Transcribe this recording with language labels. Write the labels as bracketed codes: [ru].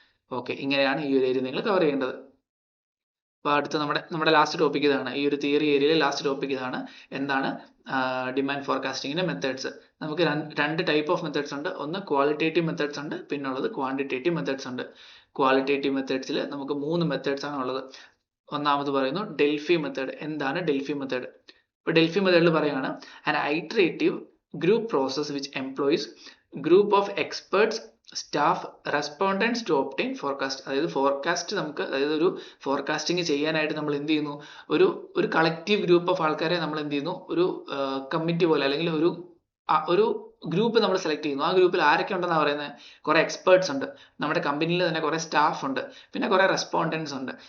[ml] Okay, ഇങ്ങനെയാണ് ഈ ഒരു ഏരിയ നിങ്ങൾ കവർ ചെയ്യേണ്ടത്. അപ്പോൾ അടുത്ത നമ്മുടെ ലാസ്റ്റ് ടോപ്പിക് ഇതാണ്. ഈ ഒരു തിയറി ഏരിയയിലെ ലാസ്റ്റ് ടോപ്പിക് ഇതാണ്. എന്താണ് ഡിമാൻഡ് ഫോർകാസ്റ്റിംഗിന്റെ മെത്തേഡ്സ്. നമുക്ക് 2 ടൈപ്പ് ഓഫ് മെത്തേഡ്സ് ഉണ്ട്. ഒന്ന് ക്വാളിറ്റേറ്റീവ് മെത്തേഡ്സ് ഉണ്ട്, പിന്നെ ഉള്ളത് ക്വാണ്ടിറ്റേറ്റീവ് മെത്തേഡ്സ് ഉണ്ട്. ക്വാളിറ്റേറ്റീവ് മെത്തേഡ്സിൽ നമുക്ക് 3 മെത്തേഡ്സ് ആണ് ഉള്ളത്. ഒന്നാമത് പറയുന്നു ഡെൽഫി മെത്തേഡ്. എന്താണ് ഡെൽഫി മെത്തേഡ്? ഇപ്പൊ ഡെൽഫി മെത്തേഡിൽ പറയാണ് [en] an iterative group process which employs group of experts, staff, respondents to obtain forecast. [ml] അതായത് ഫോർകാസ്റ്റ് നമുക്ക്, അതായത് ഒരു ഫോർകാസ്റ്റിംഗ് ചെയ്യാനായിട്ട് നമ്മൾ എന്ത് ചെയ്യുന്നു, ഒരു കളക്റ്റീവ് ഗ്രൂപ്പ് ഓഫ് ആൾക്കാരെ നമ്മൾ എന്ത് ചെയ്യുന്നു, ഒരു കമ്മിറ്റി പോലെ അല്ലെങ്കിൽ ഒരു ഗ്രൂപ്പ് നമ്മൾ സെലക്ട് ചെയ്യുന്നു. ആ ഗ്രൂപ്പിൽ ആരൊക്കെ ഉണ്ടെന്നാണ് പറയുന്നത്? കുറെ എക്സ്പേർട്സ് ഉണ്ട്, നമ്മുടെ കമ്പനിയിൽ തന്നെ കുറെ സ്റ്റാഫ് ഉണ്ട്, പിന്നെ കുറെ റെസ്പോണ്ടൻസ് ഉണ്ട്.